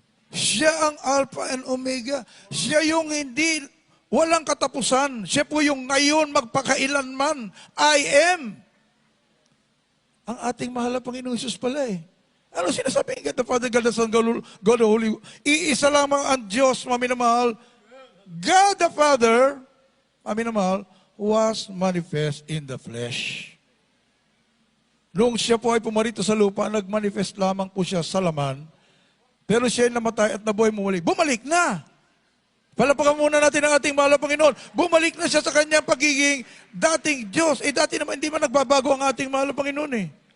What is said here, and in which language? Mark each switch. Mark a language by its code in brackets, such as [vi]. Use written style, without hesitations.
[tl] Siya ang Alpha and Omega. Siya yung hindi, walang katapusan. Siya po yung ngayon, magpakailanman. [en] I am. [tl] Ang ating mahal na Panginoong Hesus pala eh. Ano sinasabi? [en] God the Father, God the Son, God the Holy. [tl] Iisa lamang ang Diyos, mami na mahal. [en] God the Father, [tl] mami na mahal, [en] was manifest in the flesh. [tl] Noong siya po ay pumarito sa lupa, nagmanifest lamang po siya sa laman. Pero siya ay namatay at nabuhay bumalik. Bumalik na! Palapakan muna natin ang ating mahal na Panginoon. Bumalik na siya sa kanyang pagiging dating Diyos. Dati naman hindi man nagbabago ang ating mahal na Panginoon eh.